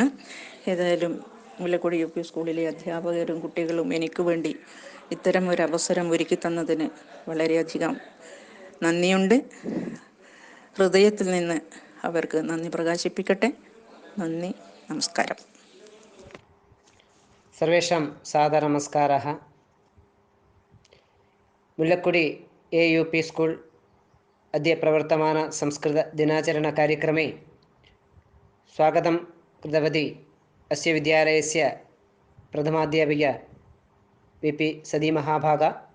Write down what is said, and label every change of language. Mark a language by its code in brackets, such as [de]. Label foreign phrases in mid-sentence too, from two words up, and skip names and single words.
[ml] ഏതായാലും മുല്ലക്കൊടി യു പി സ്കൂളിലെ അധ്യാപകരും കുട്ടികളും എനിക്ക് വേണ്ടി ഇത്തരം ഒരു അവസരം ഒരുക്കി തന്നതിന് വളരെയധികം നന്ദിയുണ്ട്. ഹൃദയത്തിൽ നിന്ന് അവർക്ക് നന്ദി പ്രകാശിപ്പിക്കട്ടെ. നന്ദി, നമസ്കാരം. [sa] സർവേഷാം സാദരനമസ്കാരः. मुल्लकुडि AUP स्कूल अद्य प्रवर्तमान संस्कृत दिनाचरण कार्यक्रमे स्वागतं कृतवती अस्य विद्यालयस्य प्रथमाध्यापिका VP सदी महाभागा,